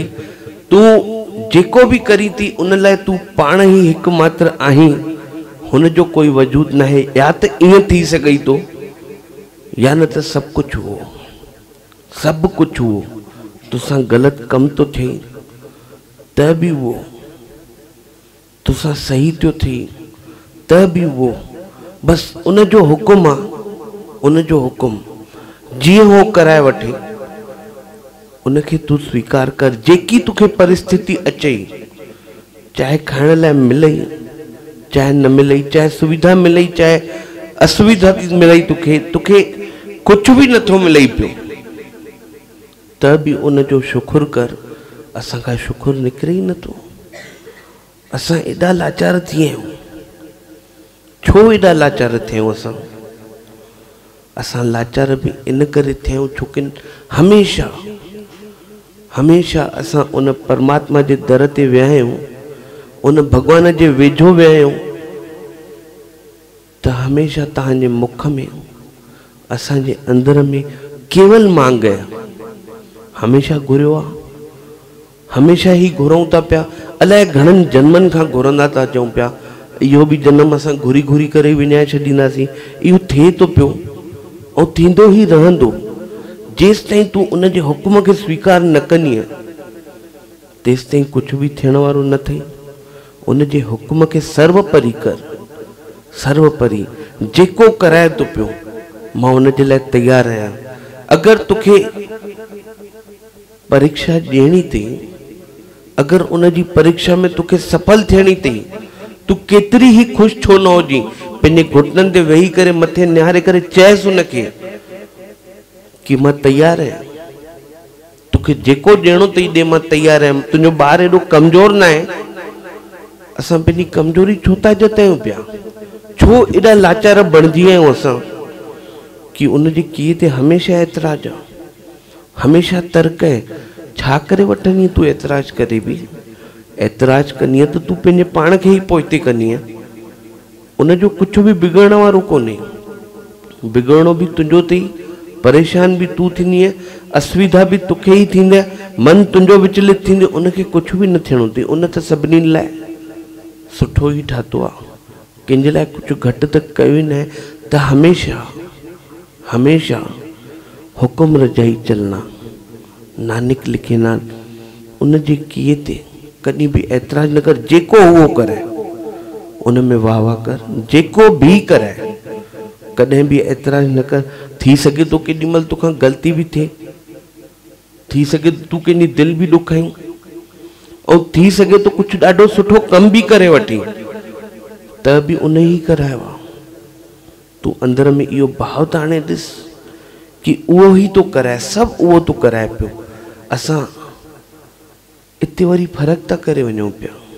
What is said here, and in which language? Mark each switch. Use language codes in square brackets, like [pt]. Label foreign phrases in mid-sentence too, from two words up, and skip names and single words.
[sd] तूं जेको भी करी थी उन लाइ तूं पाण ही हिकु मात्र आहीं, हुन जो कोई वजूद न आहे। या त ईअं थी सघई थो, या न त सभु कुझु हो, सभु कुझु हो तोसां ग़लति कम तो त भी वो तुसा सही तो थी, त भी वो बस उन जो हुकुम आ, उन जो हुकुम जीअं हो कराए वठे उनखे तू स्वीकार कर। जेकी तुखे परिस्थिति अचे, चाहे खाइण लाइ मिलई चाहे न मिलई, चाहे सुविधा मिलई चाहे असुविधा मिलई, तुखे कुछ भी नथो मिलई पियो, त भी उन जो शुक्र कर। असां खां शुक्र निकिरे ही नथो। असां एॾा लाचार थी विया आहियूं। छो एॾा लाचार थियूं असां लाचार भी इन करे थियूं छोकी हमेशा असां उन परमात्मा जे दर ते विया आहियूं, उन भगवान जे वेझो विया आहियूं, त हमेशा तव्हांजे मुख में असांजे अंदर में केवल मांग है। हमेशा घुरियो आहे, हमेशा ही घुरूं था पिया। अलाए घणनि जन्मनि खां घुरंदा था अचूं पिया। इहो भी जन्म असां घुरी घुरी करे विञाए छॾींदासीं। इहो थिए तो पियो और थींदो ही रहंदो। जेस ताईं तू उन जे हुकुम के स्वीकार न कनीअ तेस ताईं कुछ भी थियण वारो न थई। उन जे हुकुम के सर्वपरि कर, सर्वपरि जेको कराए तो पियो मां उन जे लाइ तैयार आहियां। अगर तुखे परीक्षा ॾियणी थी, अगर उन जी परीक्षा में तुखे सफल थियणी थी, तू केतरी ही खुश छो न होजी, पंहिंजे घुटननि ते वेही करे मथे निहारे करे चएस उनखे कि मां तैयार आहियां। तुखे जेको ॾियणो अथई ॾे, मां तैयार आहियां। तुंहिंजो ॿार एॾो कमज़ोर न आहे। असां पंहिंजी कमज़ोरी छो था जतायूं पिया? छो एॾा लाचार बणिजी विया आहियूं असां कि उन जे कीअं ते हमेशा एतिराज आहे, हमेशा तर्क है। छा करे वठंदी तू एतिराज करे भी? एतिराज कंदी त तू पंहिंजे पाण खे ही पोइते कंदी। उन जो कुछ भी बिगड़ण वारो कोन्हे। बिगड़नो भी तुंहिंजो अथई, परेशान भी तू थींदी, असुविधा भी तुखे ही थींदे, मन तुंहिंजो विचलित थींदे। उनखे कुछ भी न थियणो अथई। उन त सभिनी लाइ सुठो ही ठातो आहे, कंहिंजे लाइ कुछ घटि त कयो ही न आहे। त हमेशा हुकुम रजाई चलना। नानक लिखे ना उन जे किए ते कहीं भी ऐतराज न कर। जेको वो करे उन में वाह वाह कर। जेको भी करे कदें भी ऐतराज न कर। थी सके तो केॾी महिल तोखां गलती भी थे, थी सके तू कंहिंजी दिल भी दुखाई, और थी सके तो कुछ ॾाढो सुठो कम भी करे वठी, त भी उन ही करायो आहे। तू अंदर में इहो भाव त हाणे ॾिस कि उहो ही तो कराए, सब उहो तो कराए पियो। असां इते वरी फर्क था करे वञूं पिया।